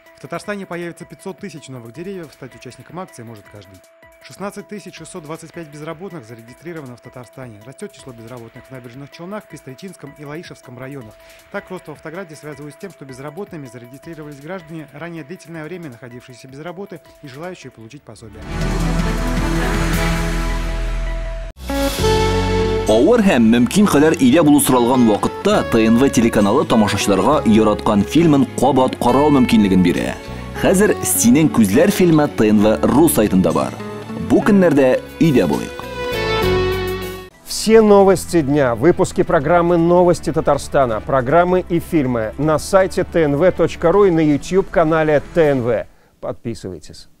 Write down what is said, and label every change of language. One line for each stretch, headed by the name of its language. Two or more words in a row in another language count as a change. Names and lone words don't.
Russian: В Татарстане появится 500 тысяч новых деревьев. Стать участником акции может каждый. 16 625 безработных зарегистрировано в Татарстане. Растет число безработных в Набережных Челнах, Пестричинском и Лаишевском районах. Так, рост в Автограде связывают с тем, что безработными зарегистрировались граждане, ранее длительное время находившиеся без работы и желающие получить пособие.
Tatar: Авыр һәм мөмкин кадәр илә булу соралган вакытта ТНВ телеканалы тамашачыларга яраткан фильмын кабат карау мөмкинлеген бирә. Хәзер «Синең күзләр» фильмы ТНВ.ру сайтында бар. Бу көннәрдә өйдә булыйк.
Russian: Все новости дня, выпуски программы «Новости Татарстана», программы и фильмы на сайте tnv.ru и на YouTube-канале ТНВ. Подписывайтесь.